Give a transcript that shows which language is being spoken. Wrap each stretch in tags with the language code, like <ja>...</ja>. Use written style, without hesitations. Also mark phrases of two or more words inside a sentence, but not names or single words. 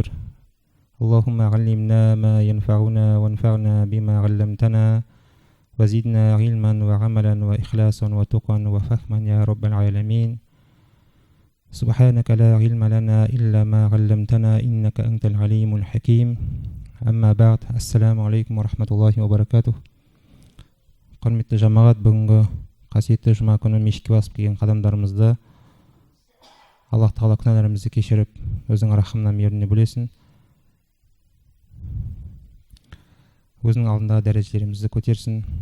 <ar>اللهم علمنا ما ينفعنا وانفعنا بما علمتنا وزدنا علما وعملا وإخلاصا وتقا وفهما يا رب العالمين. سبحانك لا علم لنا إلا ما علمتنا إنك أنت العليم الحكيم. أما بعد، السلام عليكم ورحمة الله وبركاته.</ar> <kk>Құрметті жамағат, бүгінгі қасиетті жұма күні мешітке басып келген қадамдарымызды Аллах Тағала күнәларымызды кешіріп, өзінің рахымына мейіріне бөлесін. Өзінің алдындағы дәрежелерімізді көтерсін.</kk>